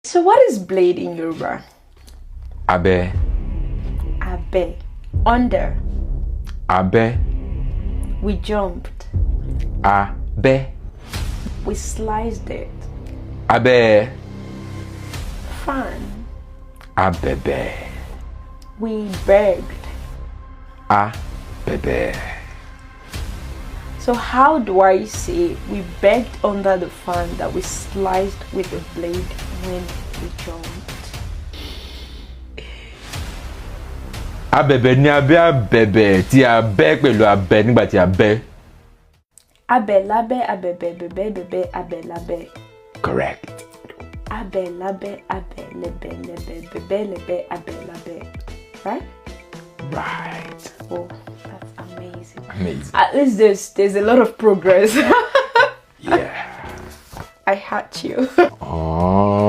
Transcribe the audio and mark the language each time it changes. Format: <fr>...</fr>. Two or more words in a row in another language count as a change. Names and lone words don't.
<en>So what is blade in Yoruba?</en> <yo>Abe. Abe. Under. Abe.</yo> <en>We jumped.</en> <yo>Abe.</yo> <en>We sliced it.</en> <yo>Abe.</yo> <en>Fan.</en> <yo>Abebe.</yo> <en>We begged.</en> <yo>Abebe.</yo> <en>So how do I say we begged under the fan that we sliced with the blade when we jumped?</en> <yo>Abebe ni abe abebe ti abe pẹ̀lú abe nígbà tí abe. Abelabe abebebebe bebe abelabe.</yo> <en>Correct. Abelabe abelebe lebe bebe lebe abelabe. Right? Right. Oh, that's amazing. Amazing. At least there's a lot of progress. Yeah. I had you. Oh.</en>